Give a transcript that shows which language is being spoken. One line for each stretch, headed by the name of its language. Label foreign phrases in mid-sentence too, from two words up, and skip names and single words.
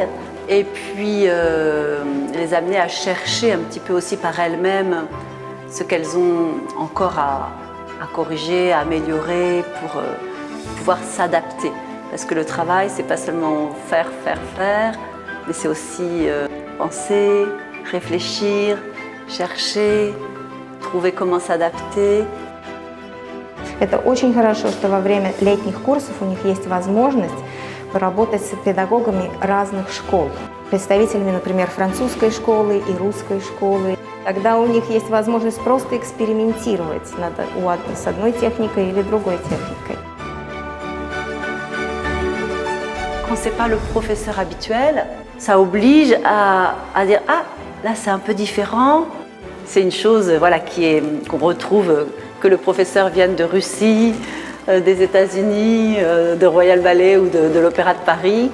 French: Et puis les amener à chercher un petit peu aussi par elles-mêmes ce qu'elles ont encore à corriger, à améliorer pour pouvoir s'adapter. Parce que le travail, c'est pas seulement faire, mais c'est aussi penser, réfléchir, chercher, trouver comment s'adapter.
Russian: Это очень хорошо, что во время летних курсов у них есть возможность поработать с педагогами разных школ, представителями, например, французской школы и русской школы. Тогда у них есть возможность просто экспериментировать с одной техникой или другой техникой.
French: Quand ce n'est pas le professeur habituel, ça oblige à dire « Ah, là c'est un peu différent ». C'est une chose voilà, qu'on retrouve, que le professeur vienne de Russie, des États-Unis, de Royal Ballet ou de l'Opéra de Paris.